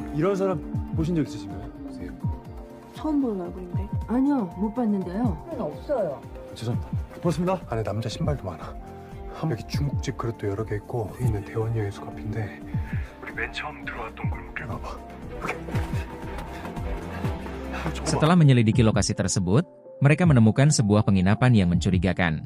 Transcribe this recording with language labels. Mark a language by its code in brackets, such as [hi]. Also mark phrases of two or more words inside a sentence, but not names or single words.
[ko] 이런 사람 보신 적 있으신가요? 처음 보는 얼굴인데. 아니요, 못 봤는데요. 없어요. 죄송합니다. 고맙습니다. 안에 남자 신발도 많아. 여기 중국집 그릇도 여러 개 있고 여기 있는 대원여 예수 카페인데 우리 맨 처음 들어왔던 골목길 가봐. [id] Setelah menyelidiki lokasi tersebut, mereka menemukan sebuah penginapan yang mencurigakan.